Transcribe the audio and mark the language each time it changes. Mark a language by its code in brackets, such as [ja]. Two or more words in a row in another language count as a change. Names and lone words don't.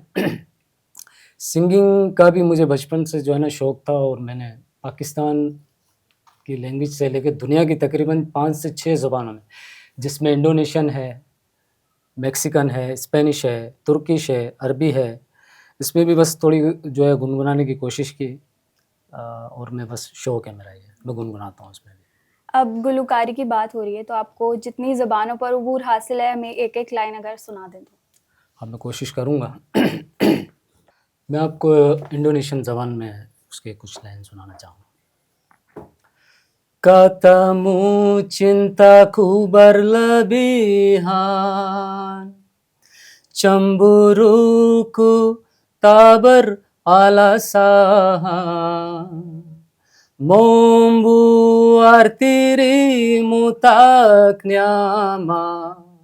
[ur] سنگنگ کا بھی مجھے بچپن سے جو ہے نا شوق تھا، اور میں نے پاکستان کی لینگویج سے لے کے دنیا کی تقریباً 5 سے 6 زبانوں میں، جس میں انڈونیشین ہے، میکسیکن ہے، اسپینش ہے، ترکش ہے، عربی ہے، اس میں بھی بس تھوڑی جو ہے گنگنانے کی کوشش کی، اور میں بس شوق ہے میرا، یہ میں گنگناتا ہوں اس میں بھی. اب گلوکاری کی بات ہو رہی ہے تو آپ کو جتنی زبانوں پر عبور حاصل ہے، ہمیں ایک ایک لائن اگر سنا دیں تو. اب میں کوشش کروں گا. میں آپ کو انڈونیشین زبان میں اس کے کچھ لائن سنانا چاہوں گا. [id] Katamu cintaku berlebihan, cemburuku tak beralasan, membuat dirimu tak nyaman.